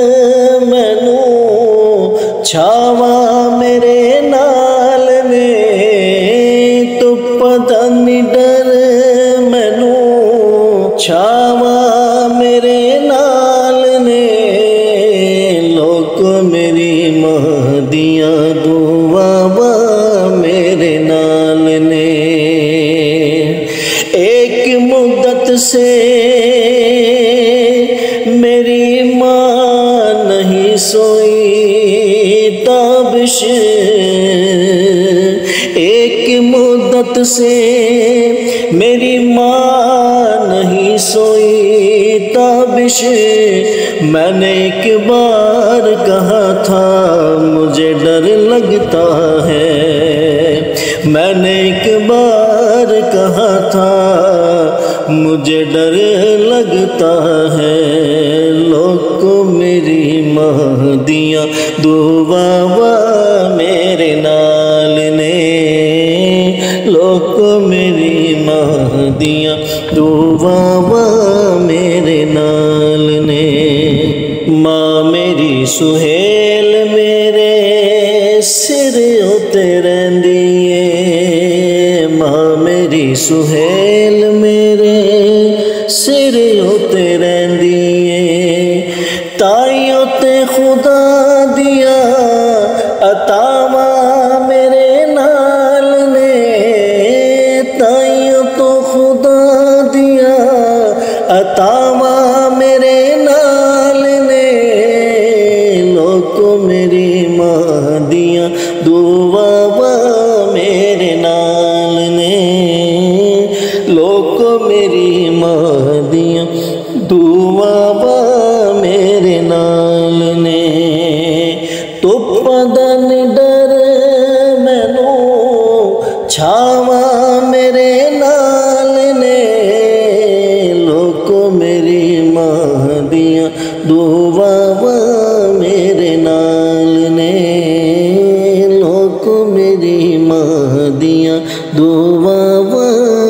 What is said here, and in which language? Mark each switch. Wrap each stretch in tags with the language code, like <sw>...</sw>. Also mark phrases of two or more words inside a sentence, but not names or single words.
<pa>مینوں چھاواں میرے نال نے، تپاں دا نہیں ڈر مینوں چھاواں میرے نال نے، لوکو میری ماں دیاں دعاواں میرے نال نے،</pa> <ur>ایک مدت سے میری ماں نہیں سوئی تابش، ایک مدت سے میری ماں نہیں سوئی تابش، میں نے ایک بار کہا تھا مجھے ڈر لگتا ہے، میں نے ایک بار کہا تھا مجھے ڈر لگتا ہے،</ur> <pa>لوکو میری ماں دیاں دعاواں میرے نال نے، لوکو میری ماں دیاں دعاواں میرے نال نے، ماں میری سہیل میرے سر اُتے رہندی ہے، ماں میری سہیل میرے سر اُتے رہندی ہے، تائیوں تے خدا دیا عطاواں میرے نال نے، تائیوں تو خدا دیا عطاواں میرے نال نے، لوکو میری ماں دیاں دعاواں میرے نال نے، لوکو میری ماں دیاں دعاواں میرے نال نے، تپاں دا نہیں ڈر مینوں چھاواں میرے میری ماں دیاں دعاواں میرے نال نے لوک میری ماں دیاں دعاواں</pa>